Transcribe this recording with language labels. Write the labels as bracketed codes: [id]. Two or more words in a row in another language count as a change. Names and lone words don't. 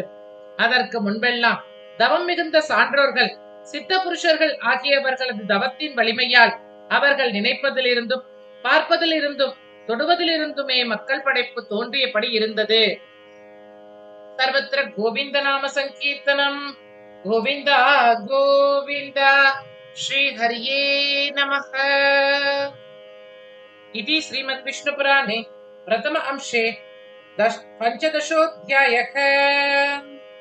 [ta] அதற்கு முன்பெல்லாம் தவம் மிகுந்த சான்றோர்கள், சித்த புருஷர்கள் ஆகியவர்களது தவத்தின் வலிமையால் அவர்கள் நினைப்பதிலிருந்தும் பார்ப்பதிலிருந்தும் தொடுவதிலிருந்துமே மக்கள் படைப்பு தோன்றியபடி இருந்தது. [sa] सर्वत्र गोविन्द नाम सङ्कीर्तनम्. [ta] கோவிந்தா கோவிந்தா. ஸ்ரீ ஹரியே நமஹ. [sa] इति श्रीमद् विष्णु पुराणे प्रथम अंशे 15 अध्यायः।